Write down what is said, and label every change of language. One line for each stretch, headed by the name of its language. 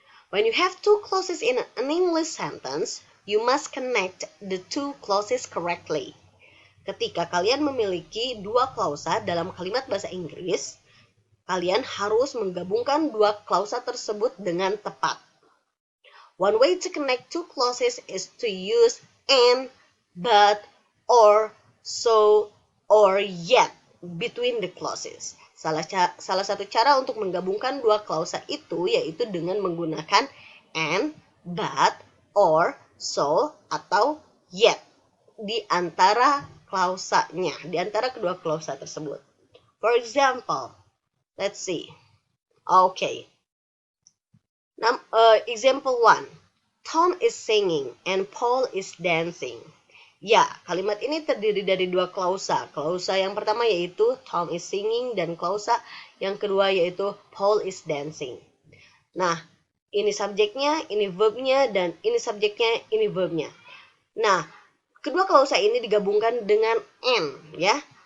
English: When you have two clauses in an English sentence, you must connect the two clauses correctly.
Indonesian: Ketika kalian memiliki dua klausa dalam kalimat bahasa Inggris, kalian harus menggabungkan dua klausa tersebut dengan tepat.
English: One way to connect two clauses is to use and, but, or, so, or yet between the clauses.
Indonesian: Salah satu cara untuk menggabunggan dua klausa itu yaitu dengan menggunakan and, but, or, so, atau yet di antara klausanya, di antara kedua klausa tersebut.
English: For example, let's see. Okay. Example 1. Tom is singing and Paul is dancing.
Indonesian: Ya, kalimat ini terdiri dari dua klausa. Klausa yang pertama yaitu
English: Tom is singing
Indonesian: dan klausa yang kedua yaitu
English: Paul is dancing.
Indonesian: Nah, ini subjeknya, ini verbnya, dan ini subjeknya, ini verbnya. Nah, kedua klausa ini digabungkan dengan and, ya.